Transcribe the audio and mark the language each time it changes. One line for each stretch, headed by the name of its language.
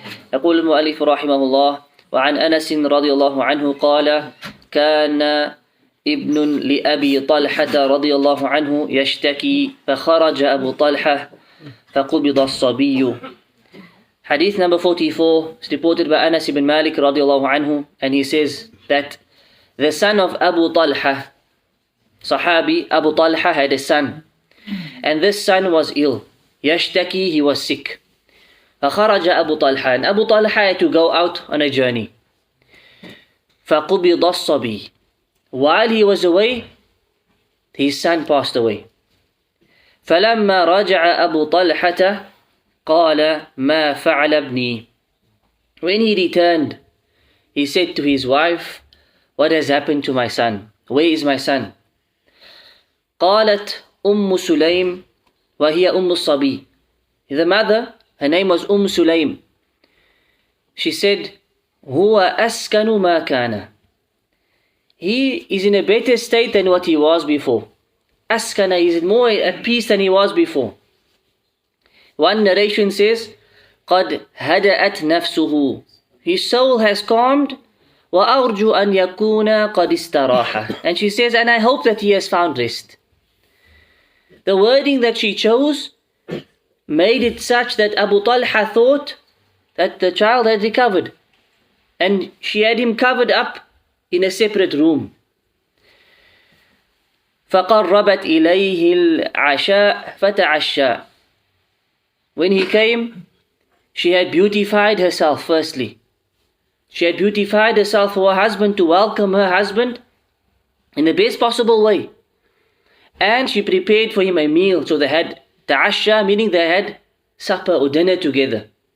Arabic: يقول المؤلف رحمه الله وعن أنس رضي الله عنه قال كان ابن لأبي طلحة رضي الله عنه يشتكي فخرج أبو طلحة فقبض الصبي.
English: Hadith number 44 is reported by Anas ibn Malik
Arabic: رضي الله عنه,
English: and he says that the son of Abu Talhah, Sahabi Abu Talhah, had a son, and this son was ill. Yashtaki, he was sick.
Arabic: فخرج أبو طلحة,
English: and Abu Talhah had to go out on a journey.
Arabic: فقبض الصبي,
English: while he was away, his son passed away.
Arabic: فلما رجع أبو طلحة قال ما فعل ابني.
English: When he returned, he said to his wife, what has happened to my son? Where is my son?
Arabic: قالت أم سليم وهي أم الصبي.
English: The mother, her name was Sulaym. She said,
Arabic: هو أسكن ما كان.
English: He is in a better state than what he was before. Askana, is more at peace than he was before. One narration says,
Arabic: قد هدأت نفسه.
English: His soul has calmed.
Arabic: وأرجو أن يكون قد استراح.
English: And she says, and I hope that he has found rest. The wording that she chose made it such that Abu Talha thought that the child had recovered, and she had him covered up in a separate room.
Arabic: فقربت إليه العشاء فتعشى.
English: When he came, she had beautified herself firstly. She had beautified herself for her husband, to welcome her husband in the best possible way. And she prepared for him a meal. So they had ta'asha, meaning they had supper or dinner together.